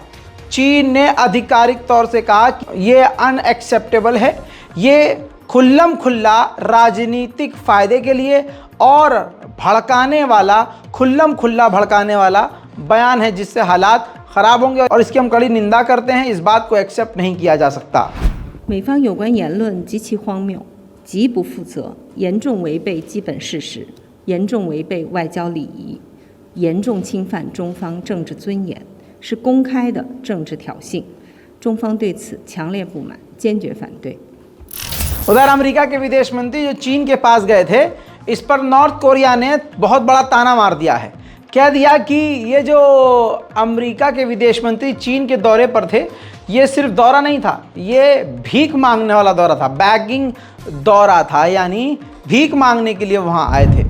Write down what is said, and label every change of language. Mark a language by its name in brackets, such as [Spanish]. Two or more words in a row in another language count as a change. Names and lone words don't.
[Hindi] चीन ने आधिकारिक तौर से कहा कि ये अनएक्सेप्टेबल है, ये खुल्लम खुल्ला राजनीतिक फ़ायदे के लिए और भड़काने वाला, खुल्लम खुल्ला भड़काने वाला बयान है, जिससे हालात ख़राब होंगे और इसकी हम कड़ी निंदा करते हैं। इस बात को एक्सेप्ट नहीं किया जा सकता। [Chinese] 美方有关言论极其荒谬，极不负责，严重违背基本事实，严重违背外交礼仪，严重侵犯中方政治尊严，是公开的政治挑衅。中方对此强烈不满，坚决反对。 [Hindi] उधर अमेरिका के विदेश मंत्री जो चीन के पास गए थे, इस पर नॉर्थ कोरिया ने बहुत बड़ा ताना मार दिया है। कह दिया कि ये जो अमेरिका के विदेश मंत्री चीन के दौरे पर थे, ये सिर्फ दौरा नहीं था, ये भीख मांगने वाला दौरा था, बैगिंग दौरा था, यानी भीख मांगने के लिए वहाँ आए थे।